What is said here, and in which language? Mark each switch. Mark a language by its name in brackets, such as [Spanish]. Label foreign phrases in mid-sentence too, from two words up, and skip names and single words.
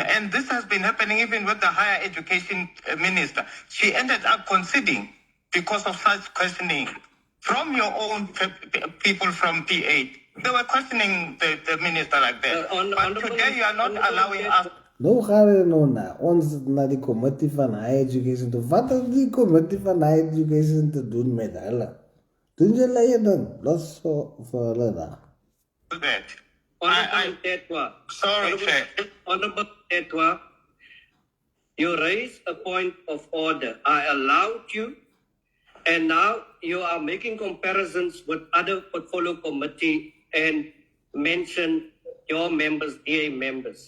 [English] And this has been happening even with the higher education minister. She ended up conceding because of such questioning from your own people from P8. They were questioning the minister like that. But today you are not allowing us. No, [Afrikaans] ons na die committee van [English] higher education [Afrikaans] toe. Wat het die committee van [English] higher education [Afrikaans] te doen met hulle? Doen julle eie ding. Los vir hulle daar. [English] Honorable Tetwa, you raised a point of order. I allowed you, and now you are making comparisons with other portfolio committee and mention your members, DA members.